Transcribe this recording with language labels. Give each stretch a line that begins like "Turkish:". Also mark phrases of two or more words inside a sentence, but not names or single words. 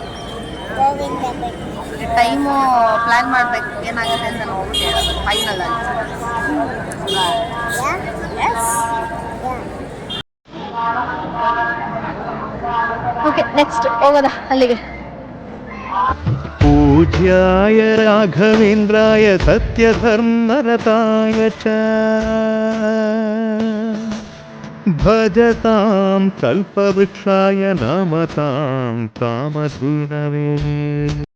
Kannada: ಟೈಮು ಪ್ಲಾನ್ ಮಾಡ್ಬೇಕು ಏನಾಗುತ್ತೆ ಅಂತ ನೋಡ್ಬಿಟ್ಟು ಹೇಳೋದು ಫೈನಲ್ ಅಲ್ಲಿ. ಓಕೆ, ನೆಕ್ಸ್ಟ್ ಹೋಗೋದ ಅಲ್ಲಿಗೆ.
Sanskrit: पूज्याय राघवेन्द्राय सत्यधर्मरताय च भजतां कल्पवृक्षाय नमतां कामधुनवे.